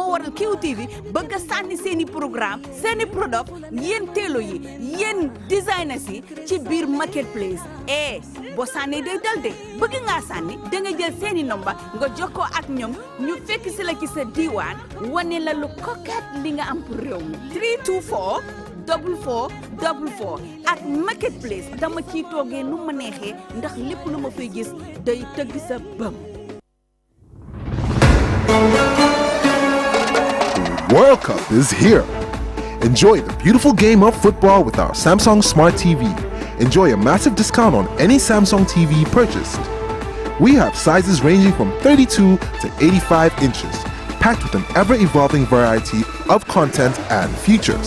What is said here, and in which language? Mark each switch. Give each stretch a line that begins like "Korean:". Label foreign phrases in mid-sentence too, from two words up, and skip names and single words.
Wolof: waral QTV bëgg a sànni seeni programme seeni product yéen teelo yi yéen designers yi ci biir Marketplace boo sànnee day dal de bëgg ngaa sànni da nga jël seeni nomba nga jokkoo ak ñoom ñu fekk si la ci sa diwaan wane la lu coquette li nga am pour réew mi 324 4444 ak Marketplace dama ciy toogee nu ma neexee ndax lépp lu ma fay gis day tëgg sa bëm.
English: World Cup is here. Enjoy the beautiful game of football with our Samsung Smart TV. Enjoy a massive discount on any Samsung TV purchased. We have sizes ranging from 32 to 85 inches, packed with an ever-evolving variety of content and features.